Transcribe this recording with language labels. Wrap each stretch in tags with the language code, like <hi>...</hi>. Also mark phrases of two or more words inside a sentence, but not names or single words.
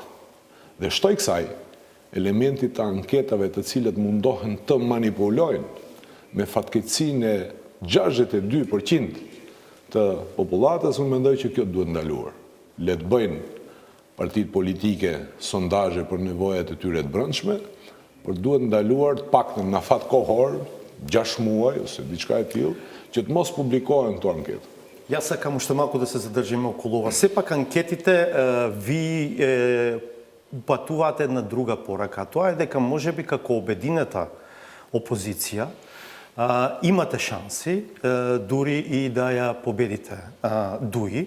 <sq>Dhe shtoj kësaj, elementit të anketave të cilët mundohen të manipulojnë me fatkeqësinë e 62% të popullatës, unë mendoj që kjo duhet ndaluar. Le të bëjnë partitë politike sondazhe për nevojat e tyre të brendshme, por duhet ndaluar të paktën në fat kohor, 6 muaj ose diçka e tillë, që të mos publikohen këto ankete.</sq> <mk>Јас сакам уште малку да се задржиме околу ова. Сепак анкетите ви упатуваате на друга порака. Тоа е дека можеби како обединета опозиција имате шанси дури и да ја победите Дуи.</mk>